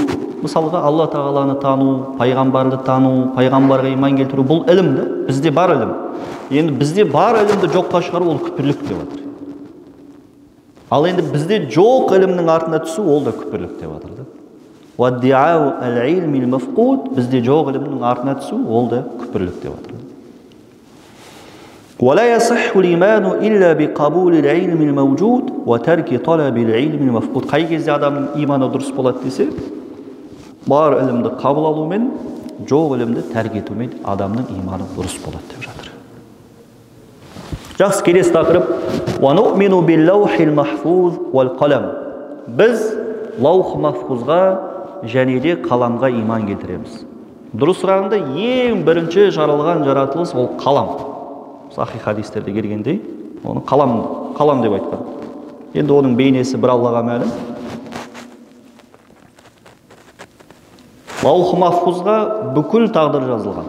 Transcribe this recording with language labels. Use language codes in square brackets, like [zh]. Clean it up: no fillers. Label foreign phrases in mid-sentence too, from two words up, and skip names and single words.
[kk] Мысалға Алла Тағаланы тану, пайғамбарды тану, пайғамбарға иман келтіру, бұл ілімді, бізде бар ілім. Енді бізде бар ілімді жоққа шығару ол күпірлік деп жатыр. Ал енді бізде жоқ ілімнің артына түсу ол да күпірлік деп жатыр. [ar] وادعاء العلم المفقود, [kk] бізде жоқ ілімнің артына түсу ол да күпірлік деп жатыр. [ar] ولا يصح الإيمان إلا بقبول العلم الموجود وترك طلب العلم المفقود. [kk] Қай кезде адамның иманы дұрыс болады десе, бар ілімді қабыл алумен, жоқ ілімді тәрк етумен адамның иманы дұрыс болады деп жатыр. Жақсы, келесі тақырып. [ar] وَنُؤْمِنُ بِاللَّوْحِ الْمَحْفُوظِ وَالْقَلَمِ. [kk] Біз лаух махфузға және де қаламға иман келтіреміз. Дұрысырағында ең бірінші жаралған жаратылыс ол қалам. Сахи хадистерде келгендей, оны қалам деп айтқан. Енді оның бейнесі бір Аллаға мәлім. Лаух махфузға бүкіл тағдыр жазылған.